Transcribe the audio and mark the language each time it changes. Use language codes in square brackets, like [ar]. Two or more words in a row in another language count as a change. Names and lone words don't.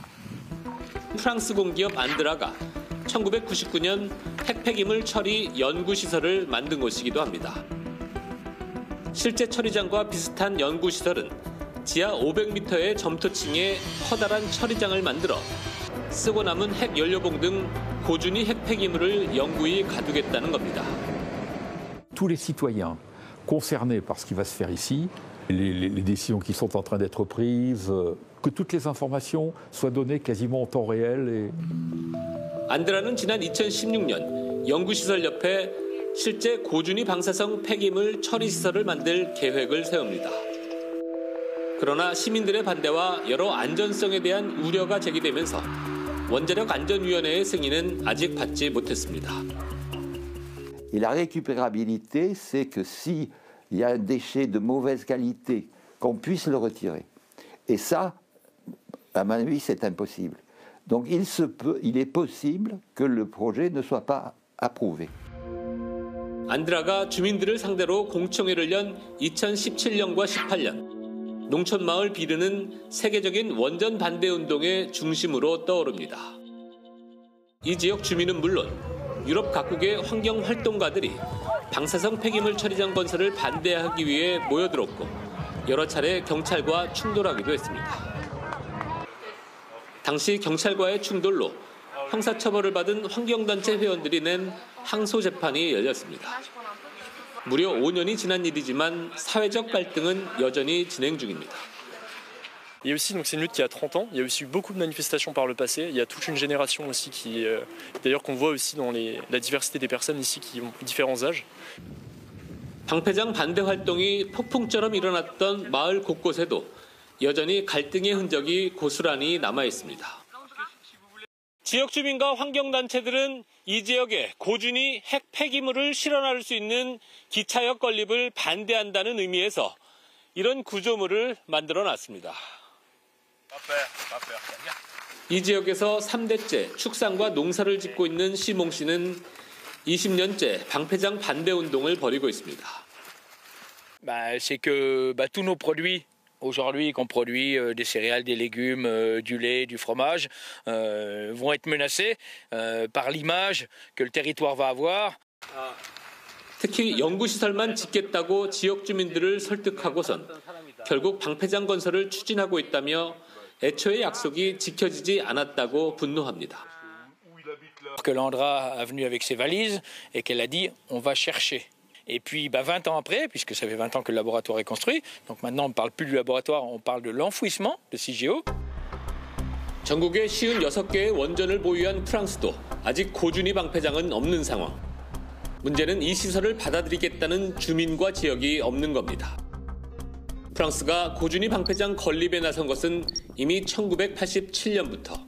[ko] 프랑스 공기업 안드라가 1999년 핵폐기물 처리 연구시설을 만든 곳이기도 합니다. 실제 처리장과 비슷한 연구시설은 지하 500m의 점토층에 커다란 처리장을 만들어 쓰고 남은 핵 연료봉 등 고준위 핵폐기물을 영구히 가두겠다는 겁니다. [fr] Tous les citoyens concernés par ce qui va se faire ici, les décisions qui sont en train d'être prises, que toutes les informations soient données quasiment en temps réel. [ko] 안드라는 지난 2016년 연구시설 옆에 실제 고준위 방사성 폐기물 처리 시설을 만들 계획을 세웁니다. 그러나 시민들의 반대와 여러 안전성에 대한 우려가 제기되면서 원자력 안전위원회의 승인은 아직 받지 못했습니다. [fr] Et la récupérabilité, c'est que s'il y a un déchet de mauvaise qualité, qu'on puisse le retirer. Et ça, à mon avis, c'est impossible. Donc il est possible que le projet ne soit pas approuvé. [ko] 안드라가 주민들을 상대로 공청회를 연 2017년과 18년, 농촌마을 비르는 세계적인 원전 반대 운동의 중심으로 떠오릅니다. 이 지역 주민은 물론 유럽 각국의 환경활동가들이 방사성 폐기물 처리장 건설을 반대하기 위해 모여들었고 여러 차례 경찰과 충돌하기도 했습니다. 당시 경찰과의 충돌로 형사처벌을 받은 환경단체 회원들이 낸 항소 재판이 열렸습니다. 무려 5년이 지난 일이지만 사회적 갈등은 여전히 진행 중입니다. [fr] Il y a aussi, donc c'est une lutte qui a 30 ans, il y a aussi eu beaucoup de manifestations par le passé, il y a toute une génération aussi qui, d'ailleurs qu'on voit aussi dans la diversité des personnes ici qui ont différents âges. [ko] 방패장 반대 활동이 폭풍처럼 일어났던 마을 곳곳에도 여전히 갈등의 흔적이 고스란히 남아 있습니다. 지역 주민과 환경단체들은 이 지역에 고준위 핵 폐기물을 실어나를 수 있는 기차역 건립을 반대한다는 의미에서 이런 구조물을 만들어 놨습니다. 이 지역에서 3대째 축산과 농사를 짓고 있는 시몽 씨는 20년째 방패장 반대 운동을 벌이고 있습니다. [fr] C'est que tous nos produits aujourd'hui qu'on produit des céréales, des légumes, du lait, du fromage vont être menacés par l'image que le territoire va avoir. [ko] 특히 연구시설만 짓겠다고 지역 주민들을 설득하고선 결국 방패장 건설을 추진하고 있다며 애초의 약속이 지켜지지 않았다고 분노합니다. [fr] Que l'Andra est venue avec ses valises et qu'elle a dit on va chercher. Et puis 20 ans après, puisque ça fait 20 ans que le laboratoire est construit, donc maintenant on ne parle plus du laboratoire, on parle de l'enfouissement de CIGEO. [ko] 전국에 56개의 원전을 보유한 프랑스도 아직 고준위 방패장은 없는 상황. 문제는 이 시설을 받아들이겠다는 주민과 지역이 없는 겁니다. 프랑스가 고준위 방패장 건립에 나선 것은 이미 1987년부터.